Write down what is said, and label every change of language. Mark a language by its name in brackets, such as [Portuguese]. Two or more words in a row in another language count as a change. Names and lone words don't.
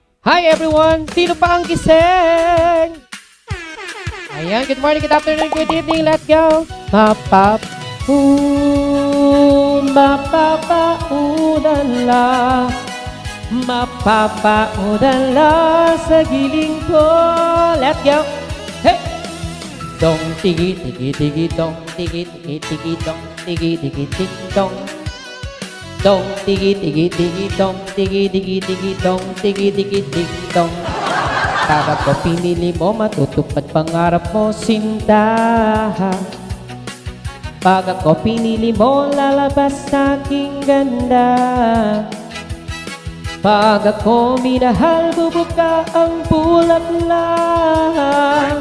[English] Hi everyone! [Filipino] Sino pa ang gising? Ayan, [English] good morning, good afternoon, good evening, let's go! [Filipino] Mapapaudala Mapapaudala sa giling ko. [English] Let's go! Hey! Dong tigi tigi tigi dong tigi tigi tigi dong tigi tigi tigi dong dong tigi tigi tigi dong tigi tigi tigi dong tigi tigi tigi dong. [Filipino] Kapag ko pinili mo, matutupad pangarap mo, sinta. Pag ako pinili mo, lalabas sa aking ganda. Pag ako minahal, bubuka ang bulaklak.